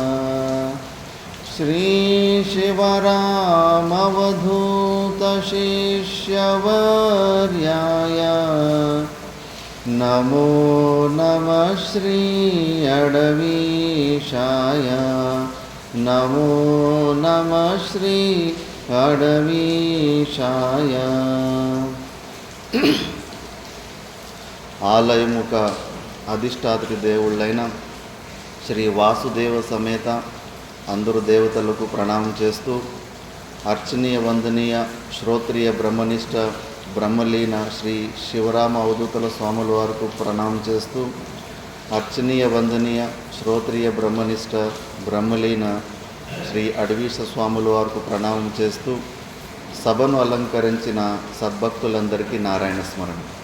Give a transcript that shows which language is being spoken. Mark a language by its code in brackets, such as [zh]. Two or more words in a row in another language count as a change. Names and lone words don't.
[sa] श्रीशिवरामवधूतशिष्यवर्याय नमो नमः श्री अडवीशाय नमो नमः श्री अडवीशाय। [te] ఆలయముక అధిష్టాత్రి దేవుళ్ళైన శ్రీ వాసుదేవ సమేత అందరు దేవతలకు ప్రణామం చేస్తూ అర్చనీయ వందనీయ శ్రోత్రియ బ్రహ్మనిష్ట బ్రహ్మలీన శ్రీ శివరామ అవధూతల స్వాముల వారికి ప్రణామం చేస్తూ అర్చనీయ వందనీయ శ్రోత్రియ బ్రహ్మనిష్ట బ్రహ్మలీన శ్రీ అడవీశ స్వాముల వారికి ప్రణామం చేస్తూ సభను అలంకరించిన సద్భక్తులందరికీ నారాయణ స్మరణ.